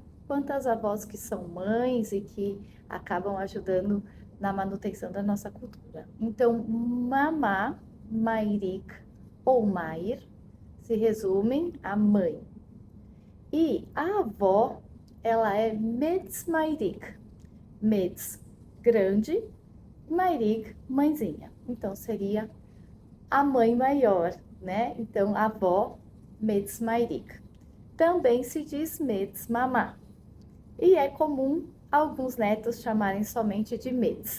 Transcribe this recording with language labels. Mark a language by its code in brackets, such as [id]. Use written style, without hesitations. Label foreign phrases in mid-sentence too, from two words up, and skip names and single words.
[pt] Quantas avós que são mães e que acabam ajudando na manutenção da nossa cultura. Então, mamá, mairik ou mair se resumem a mãe. E a avó, ela é [hy] մեծ մայրիկ. [pt] Metz, grande, mairik, mãezinha. Então, seria a mãe maior, né? Então, a avó, [hy] մեծ մայրիկ. [pt] Também se diz [hy] մեծ մամա. [pt] E é comum alguns netos chamarem somente de metz.